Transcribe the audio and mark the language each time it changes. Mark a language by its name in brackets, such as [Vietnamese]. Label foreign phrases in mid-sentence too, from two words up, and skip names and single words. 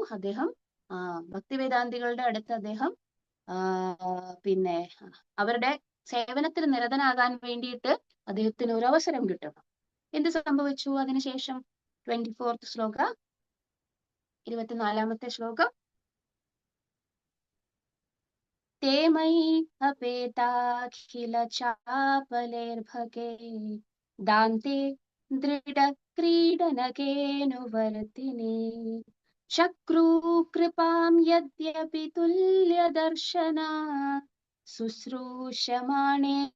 [Malayalam] അദ്ദേഹം ഭക്തി വേദാന്തികളുടെ അടുത്ത് അദ്ദേഹം പിന്നെ അവരുടെ സേവനത്തിൽ നിരതനാകാൻ വേണ്ടിയിട്ട് അദ്ദേഹത്തിന് ഒരു അവസരം കിട്ടണം. എന്ത് സംഭവിച്ചു അതിനുശേഷം? 24th ശ്ലോക, 24ാമത്തെ ശ്ലോകം. [Sanskrit] ते मयि अपेताखिल चापलेर्भगे दान्ते दृढक्रीडनकेऽनुवर्तिने चक्रू कृपां यद्यपि तुल्यदर्शना ശുശ്രൂഷമാണേ